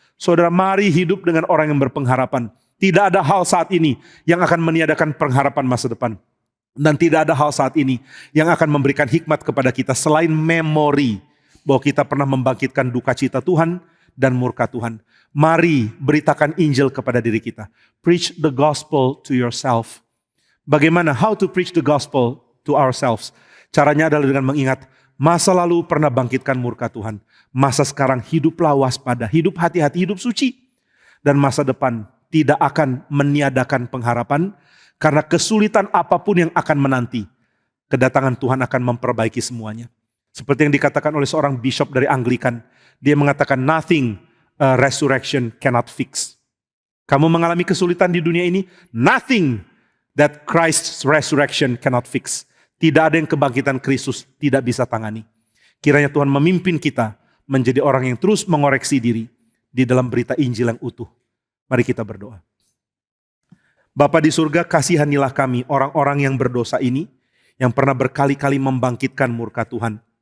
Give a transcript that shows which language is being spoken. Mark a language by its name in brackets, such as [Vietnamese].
[Indonesian] Saudara, mari hidup dengan orang yang berpengharapan. Tidak ada hal saat ini yang akan meniadakan pengharapan masa depan. Dan tidak ada hal saat ini yang akan memberikan hikmat kepada kita selain memori bahwa kita pernah membangkitkan duka cita Tuhan dan murka Tuhan. Mari beritakan Injil kepada diri kita. [English] Preach the gospel to yourself. [Indonesian] Bagaimana? [English] How to preach the gospel to ourselves? [Indonesian] Caranya adalah dengan mengingat masa lalu pernah bangkitkan murka Tuhan. Masa sekarang hiduplah waspada, hidup hati-hati, hidup suci. Dan masa depan tidak akan meniadakan pengharapan. Karena kesulitan apapun yang akan menanti. Kedatangan Tuhan akan memperbaiki semuanya. Seperti yang dikatakan oleh seorang bishop dari Anglikan. Dia mengatakan [English] nothing resurrection cannot fix. [Indonesian] Kamu mengalami kesulitan di dunia ini. [English] Nothing that Christ's resurrection cannot fix. [Indonesian] Tidak ada yang kebangkitan Kristus tidak bisa tangani. Kiranya Tuhan memimpin kita menjadi orang yang terus mengoreksi diri di dalam berita Injil yang utuh. Mari kita berdoa. Bapa di surga, kasihanilah kami orang-orang yang berdosa ini, yang pernah berkali-kali membangkitkan murka Tuhan.